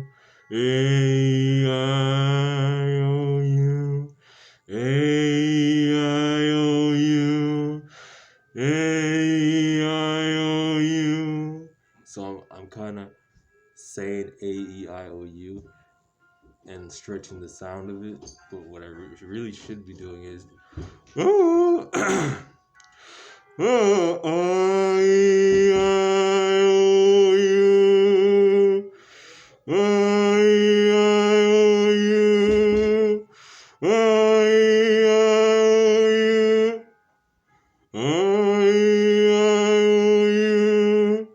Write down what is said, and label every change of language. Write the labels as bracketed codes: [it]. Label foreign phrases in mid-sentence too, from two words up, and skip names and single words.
[en] A, I, O, U. A, I, O, U. A, I, O, U. So I'm kind of saying A, E, I, O, U and stretching the sound of it. But what I really should be doing is oh, oh, I, O, U. I, O, U. I, O, U.